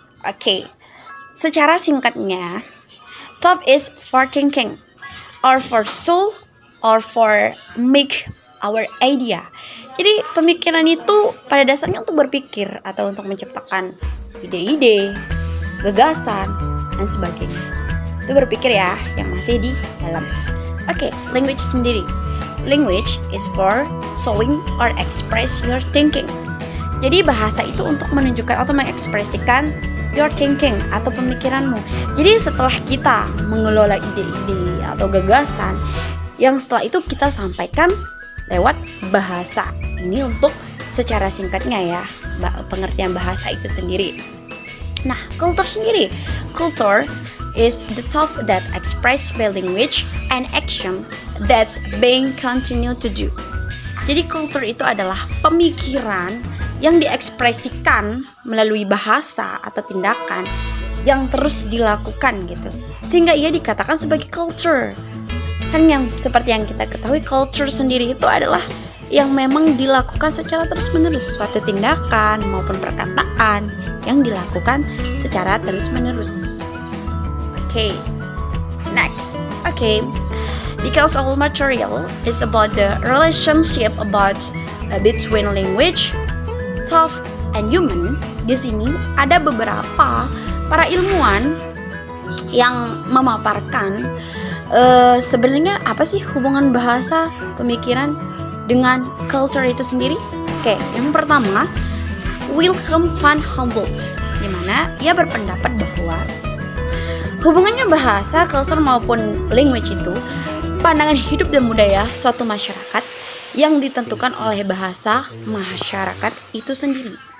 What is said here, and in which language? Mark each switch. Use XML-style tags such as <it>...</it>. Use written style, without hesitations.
<en>Oke,</en> <id>secara singkatnya,</id> <en>thought is for thinking, or for soul, or for make our idea.</en> <id>Jadi pemikiran itu pada dasarnya untuk berpikir atau untuk menciptakan ide-ide, gagasan, dan sebagainya. Itu berpikir ya, yang masih di dalam. Oke, language sendiri.</id> <en>Language is for showing or express your thinking.</en> <id>Jadi bahasa itu untuk menunjukkan atau mengekspresikan</id> <en>your thinking</en> <id>atau pemikiranmu. Jadi setelah kita mengelola ide-ide atau gagasan, yang setelah itu kita sampaikan lewat bahasa. Ini untuk secara singkatnya ya, pengertian bahasa itu sendiri. Nah, culture sendiri.</id> <en>Culture is the thought that expressed by language and action that's being continued to do.</en> <id>Jadi culture itu adalah pemikiran yang diekspresikan melalui bahasa atau tindakan yang terus dilakukan gitu, sehingga ia dikatakan sebagai culture. Kan yang seperti yang kita ketahui, culture sendiri itu adalah yang memang dilakukan secara terus-menerus, suatu tindakan maupun perkataan yang dilakukan secara terus-menerus.</id> <en>Next. Because all material is about the relationship between language, thought, and human.</en> <id>Di sini ada beberapa para ilmuwan yang memaparkan sebenarnya apa sih hubungan bahasa, pemikiran dengan culture itu sendiri. Yang pertama, Wilhelm van Humboldt, di mana ia berpendapat bahwa hubungannya bahasa, culture maupun language itu pandangan hidup dan budaya suatu masyarakat yang ditentukan oleh bahasa masyarakat itu sendiri.</id>